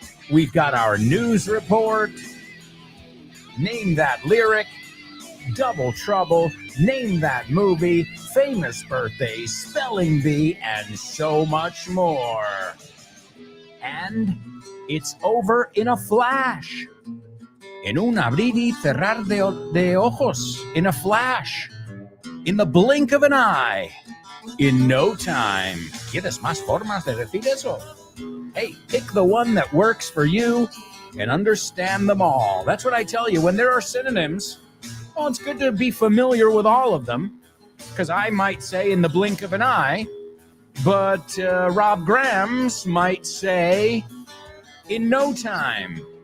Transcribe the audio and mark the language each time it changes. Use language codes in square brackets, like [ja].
[en] We've got our news report, Name That Lyric, Double Trouble, Name That Movie, Famous Birthday, Spelling Bee, and so much more. And it's over in a flash. [es] En un abrir y cerrar de ojos. In a flash. [en] In the blink of an eye. In no time. [es] ¿Quieres más formas de decir eso? [en] Hey, pick the one that works for you and understand them all. That's what I tell you. When there are synonyms, well, it's good to be familiar with all of them, because I might say in the blink of an eye, but Rob Grams might say in no time.